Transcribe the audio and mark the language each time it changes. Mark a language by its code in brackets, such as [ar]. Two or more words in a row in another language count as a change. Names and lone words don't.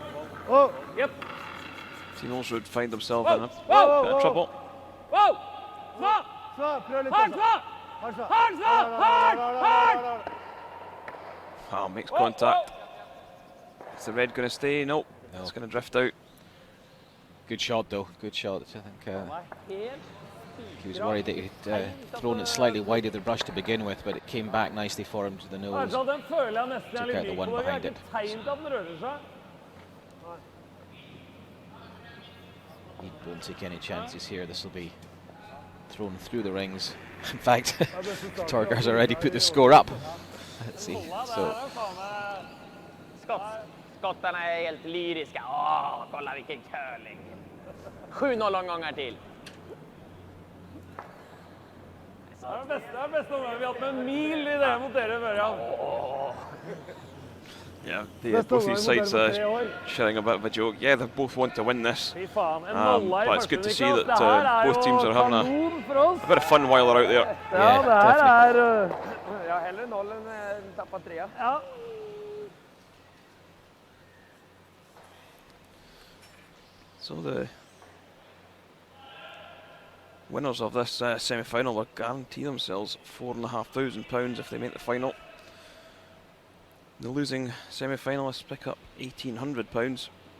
[en] Yep. Team Ulsrud find themselves in a bit Whoa, of trouble. Whoa! [no] Svart! Svart, prøv litt. Hard, svart! Hard, svart. Hard, svart! Hard! [en] Ah, makes contact. Is the red going to stay? Nope. No. It's going to drift out. Good shot though. Good shot. I think he was worried that he'd thrown it slightly wide of the brush to begin with, but it came back nicely for him to the nose. [no] Den føler jeg nesten [en] Took [no] er [en] out the [no] litt [en] one [no] lik på. Det er [en] behind [no] ikke [en] it. [no] tegn til at den rører seg. [en] He won't take any chances here. This will be thrown through the rings. In fact, Torgar's already put the score up. Let's see. So [sv] Skottarna är helt lyriska. Åh, kolla vilken curling. 7-0 omgångar till. Det är bästa omgången vi har haft med en mil i det mot er början. [en] Yeah, both these sides sharing a bit of a joke. Yeah, they both want to win this, but it's good to see that both teams are having a bit of fun while they're out there. [sv] Ja, det här är... Ja, hellre 0 än tappa 3. Ja. [en] So the winners of this semi-final will guarantee themselves £4,500 if they make the final. The losing semi-finalists pick up £1,800.